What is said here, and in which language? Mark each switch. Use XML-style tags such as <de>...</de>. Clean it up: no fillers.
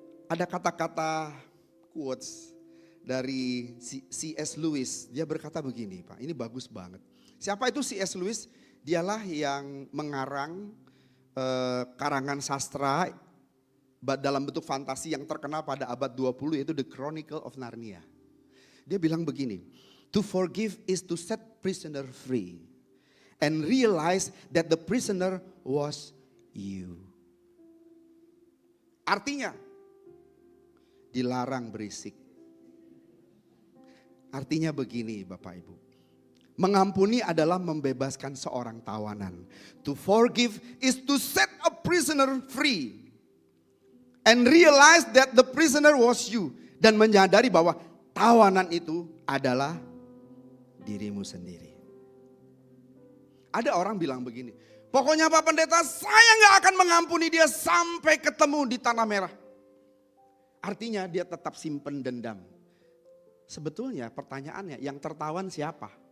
<id>Ada kata-kata quotes dari C.S. Lewis. Dia berkata begini Pak, ini bagus banget. Siapa itu C.S. Lewis? Dialah yang mengarang karangan sastra dalam bentuk fantasi yang terkenal pada abad 20 yaitu The Chronicle of Narnia. Dia bilang begini,</id> <en>to forgive is to set prisoner free and realize that the prisoner was you.</en> <id>Artinya, dilarang berisik. Artinya begini Bapak Ibu. Mengampuni adalah membebaskan seorang tawanan.</id> <en>To forgive is to set a prisoner free. And realize that the prisoner was you.</en> <id>Dan menyadari bahwa tawanan itu adalah dirimu sendiri. Ada orang bilang begini. Pokoknya Pak Pendeta saya gak akan mengampuni dia sampai ketemu di tanah merah. Artinya dia tetap simpen dendam. Sebetulnya pertanyaannya yang tertawan siapa?</id>